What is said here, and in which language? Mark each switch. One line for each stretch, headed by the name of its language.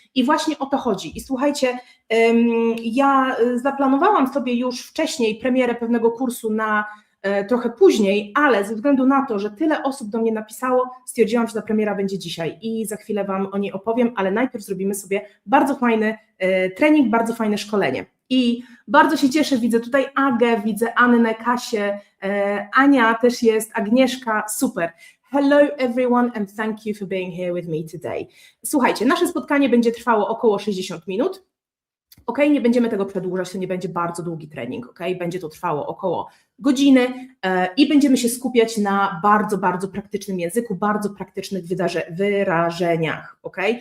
Polish: I właśnie o to chodzi. I słuchajcie, ja zaplanowałam sobie już wcześniej premierę pewnego kursu na trochę później, ale ze względu na to, że tyle osób do mnie napisało, stwierdziłam, że ta premiera będzie dzisiaj i za chwilę wam o niej opowiem, ale najpierw zrobimy sobie bardzo fajny trening, bardzo fajne szkolenie. I bardzo się cieszę, widzę tutaj Agę, widzę Annę, Kasię, Ania też jest, Agnieszka, super.
English: Hello everyone and thank you for being here with me today.
Polish: Słuchajcie, nasze spotkanie będzie trwało około 60 minut. Ok, nie będziemy tego przedłużać, to nie będzie bardzo długi trening, ok? Będzie to trwało około godziny i będziemy się skupiać na bardzo praktycznym języku, bardzo praktycznych wyrażeniach, ok?